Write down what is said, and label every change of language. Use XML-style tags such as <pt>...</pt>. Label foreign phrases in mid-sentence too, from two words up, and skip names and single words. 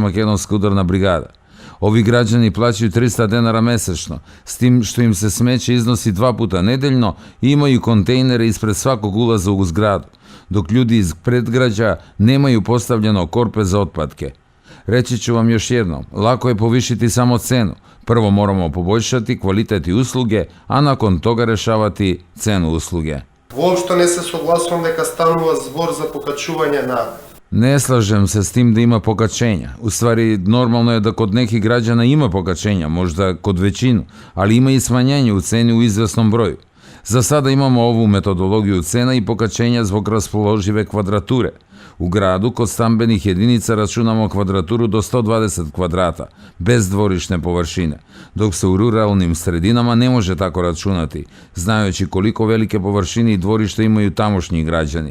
<sr>makedonska udarna brigada. Ovi građani plaćaju 300 dinara mesečno, s tim što im se smeće iznosi 2 puta nedeljno i imaju kontejnere ispred svakog ulaza u zgradu, dok ljudi iz predgrađa nemaju postavljeno korpe za otpadke. Reći ću vam još jednom, lako je povišiti samo cenu. Prvo moramo poboljšati kvalitet i usluge, a nakon toga rešavati cenu usluge.</sr> <mk>Воопшто не се согласувам дека станува збор за покачување на.</mk> <sr>Ne slažem se s tim da ima pokačenja. U stvari, normalno je da kod nekih građana ima pokačenja, možda kod većinu, ali ima i smanjenje u ceni u izvesnom broju. Za sada imamo ovu metodologiju cena i pokačenja zbog raspoložive kvadrature. U gradu kod stambenih jedinica računamo kvadraturu do 120 kvadrata, bez dvorišne površine, dok se u ruralnim sredinama ne može tako računati, znajući koliko velike površine i dvorište imaju tamošnji građani.</sr>